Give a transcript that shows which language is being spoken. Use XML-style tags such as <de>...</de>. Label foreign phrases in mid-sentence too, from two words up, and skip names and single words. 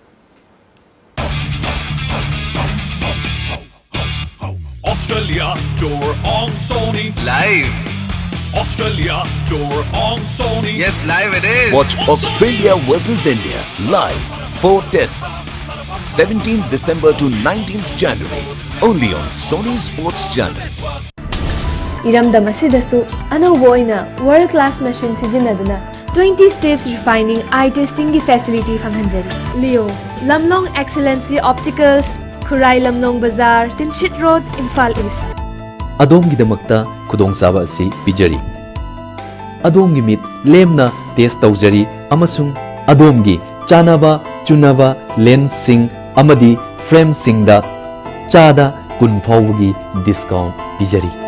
<en>Australia tour on Sony. Live. Australia tour on Sony. Yes, live it is. Watch Australia versus India live. 4 tests. 17th December to 19th January. Only on Sony Sports Channels.</en> <mni>Iramdam asidasu anauba oina</mni> <en>world class machine</en> <mni>sizinaduna</mni> <en>20 steps refining eye testing facility</en> <mni>fanghanjari. Leo Lamlong Excellency Opticals, Khurai Lamlong Bazaar, Tinchit Road, Imphal East. Adomgidamakta khudongchaba asi pijari. Adomgi mit lemna test tawjari amasung adomgi chanaba chunaba lens sing amadi frame singda chada kun fawgi discount pijari.</mni>